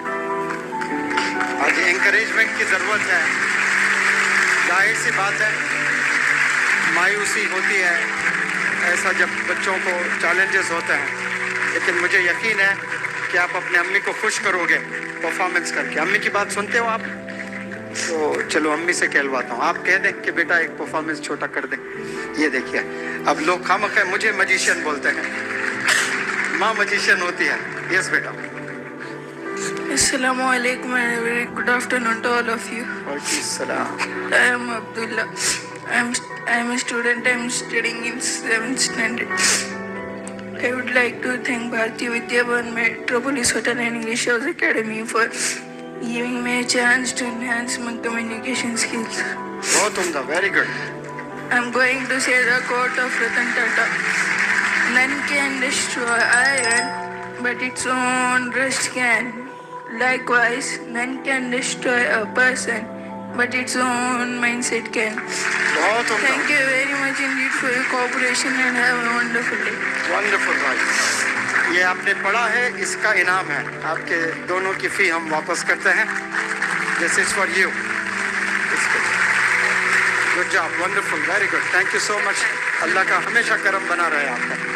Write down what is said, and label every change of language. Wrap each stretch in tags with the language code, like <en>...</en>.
<hi>आज एनकरेजमेंट की जरूरत है। जाहिर सी बात है, मायूसी होती है ऐसा जब बच्चों को चैलेंजेस होते हैं, लेकिन मुझे यकीन है कि आप अपने अम्मी को खुश करोगे परफॉर्मेंस करके। अम्मी की बात सुनते हो आप? तो चलो अम्मी से कहलवाता हूँ, आप कह दें कि बेटा एक परफॉर्मेंस छोटा कर दें। ये देखिए, अब लोग खामखा मुझे मजिशियन बोलते हैं, माँ मजिशियन होती है। यस बेटा।</hi> <ar>Assalamu alaikum</ar> <en>and very good afternoon to all of you.</en> <ar>Waalaikumsalam.</ar> <en>I am Abdullah. I am a student. I am studying in 7th standard. I would like to thank Bharati Vidya Bhavan Metropolis Hotel and English House Academy for giving me a chance to enhance my communication skills.</en> <hi>बहुत उम्दा,</hi> <en>very good. I am going to say the quote of Ratan Tata. None can destroy iron, but its own rust can. Likewise, none can destroy a person, but its own mindset can.</en> <hi>बहुत उम्दा।</hi> <en>Thank you very much indeed for your cooperation and have a wonderful day.</en> <hi>Wonderful भाई, ये आपने पढ़ा है, इसका इनाम है। आपके दोनों की फी हम वापस करते हैं।</hi> <en>This is for you. Good job, wonderful, very good, thank you so much.</en> <hi>अल्लाह का हमेशा करम बना रहे आपका।</hi>